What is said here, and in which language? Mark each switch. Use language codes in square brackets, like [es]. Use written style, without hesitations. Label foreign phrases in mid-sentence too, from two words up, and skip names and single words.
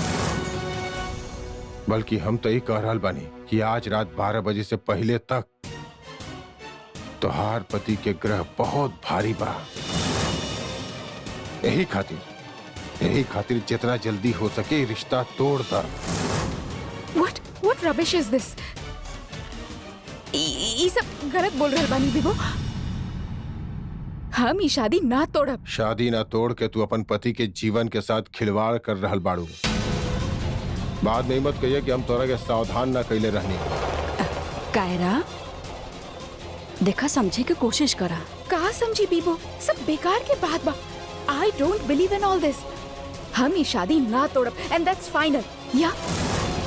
[bho] बल्कि हम तो ये कह रहल बानी कि आज रात 12 बजे से पहले तक तोहार पति के ग्रह बहुत भारी बा। यही खातिर जितना जल्दी हो सके रिश्ता तोड़ दा। [en] What rubbish is this? [bho] ये सब गलत बोल रहल बानी विभो। हम ये शादी ना तोड़ब। शादी ना तोड़ के तू अपन पति के जीवन के साथ खिलवाड़ कर रहल बाड़ू। बाद में मत कहिए कि हम तोरा के सावधान ना कैले रहनी। कायरा, देखा समझे की कोशिश करा। कहा समझी बीबो, सब बेकार के बात बा। [en] I don't believe in all this। [bho] हम ये शादी ना तोड़ब [en] and that's final। [bho] या